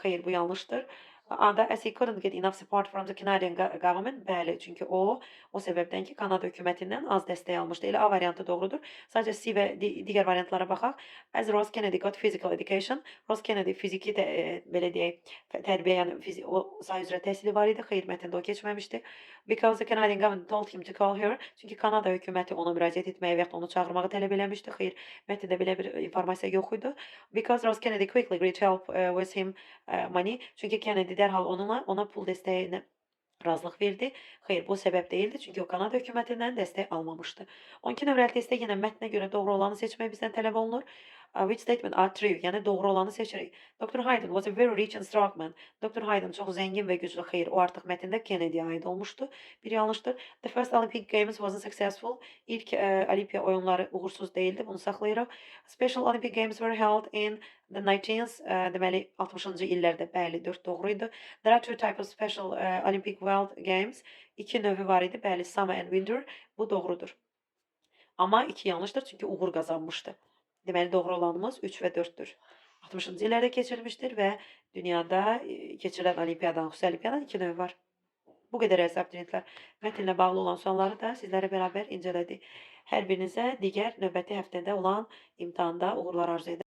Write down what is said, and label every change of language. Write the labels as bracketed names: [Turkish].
[Azerbaijani] Xeyr, bu yanlışdır. A-da [English] as he couldn't get enough support from the Canadian government. [Azerbaijani] Bəli, çünki o səbəbdən ki, Kanada hökumətindən az dəstək almışdı. Elə A variantı doğrudur. Sadəcə C və digər variantlara baxaq. [English] As Ross Kennedy got physical education. [Azerbaijani] Ross Kennedy fiziki belə deyək, tərbiyə, yəni o sahə üzrə təhsili var idi. Xeyr, mətndə o keçməmişdi. [English] Because the Canadian government told him to call her. [Azerbaijani] Çünki Kanada hökuməti ona müraciət etməyi və ya onu çağırmağı tələb eləmişdi. Xeyr, mətndə belə bir informasiya yox idi. [English] Because Ross Kennedy quickly agreed to help with him money. [Azerbaijani] Çünki Kennedy dərhal ona pul dəstəyinə razılıq verdi. Xeyr, bu səbəb deyildi, çünki o Kanada hökumətindən dəstək almamışdı. 12 nömrəli testdə yenə mətnə görə doğru olanı seçmək bizdən tələb olunur. [English] Which statement are true? [Azerbaijani] Yəni doğru olanı seçirik. [English] Dr. Hayden was a very rich and strong man. Dr. [Azerbaijani] Hayden çox zəngin və güclü. Xeyr, o artıq mətndə Kennedy'yə aid olmuşdu. Bir yanlışdır. [English] The first Olympic Games wasn't successful. [Azerbaijani] İlk Olimpiya oyunları uğursuz değildi. Bunu saxlayırıq. [English] Special Olympic Games were held in the 19th. [Azerbaijani] Deməli 60-cı illərdə. Bəli, 4 doğru idi. [English] There are two types of special Olympic World Games. [Azerbaijani] İki növü var idi. Bəli, [English] summer and winter. [Azerbaijani] Bu doğrudur. Amma 2 yanlışdır çünki uğur qazanmışdı. Deməli doğru olanımız 3 və 4-dür. 60-cı illərdə keçirilmişdir və dünyada keçirilən olimpiyadanın, xüsusi olimpiyadanın 2 növü var. Bu qədər əziz abituriyentlər. Mətnlə bağlı olan sualları da sizlərlə bərabər incələdik. Hər birinizə digər növbəti həftədə olan imtahanda uğurlar arzu edirəm.